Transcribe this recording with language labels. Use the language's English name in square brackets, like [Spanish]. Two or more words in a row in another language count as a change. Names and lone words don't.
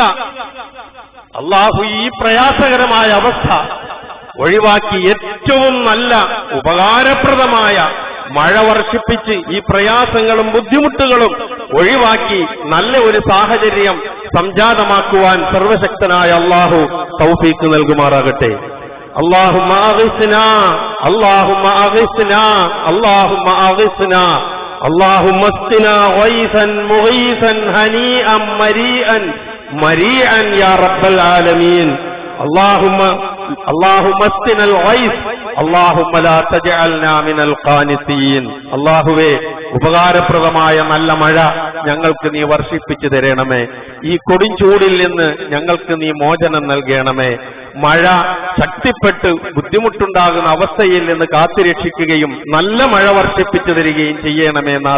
[Malayalam] അള്ളാഹു ഈ പ്രയാസകരമായ അവസ്ഥ ഒഴിവാക്കി ഏറ്റവും നല്ല ഉപകാരപ്രദമായ മഴ വർഷിപ്പിച്ച് ഈ പ്രയാസങ്ങളും ബുദ്ധിമുട്ടുകളും ഒഴിവാക്കി നല്ല ഒരു സാഹചര്യം സംജാതമാക്കുവാൻ സർവശക്തനായ അള്ളാഹു തൗഫീഖ് നൽകുമാറാകട്ടെ. [Arabic] اللهم أغثنا اللهم أغثنا اللهم أغثنا اللهم اسقنا غيثا مغيثا هنيئا مريئا يا رب العالمين اللهم اسقنا الغيث اللهم لا تجعلنا من القانطين. [Malayalam] അല്ലാഹുവേ ഉപകാരപ്രദമായ നല്ല മഴ ഞങ്ങൾക്ക് നീ വർഷിപ്പിച്ചു തരണമേ. ഈ കൊടുംചൂടിൽ നിന്ന് ഞങ്ങൾക്ക് നീ മോചനം നൽകണമേ. മഴ ശക്തിപ്പെട്ട് ബുദ്ധിമുട്ടുണ്ടാകുന്ന അവസ്ഥയിൽ നിന്ന് കാത്തുരക്ഷിക്കുകയും നല്ല മഴ വർഷിപ്പിച്ചു തരികയും ചെയ്യണമേ നാഥ.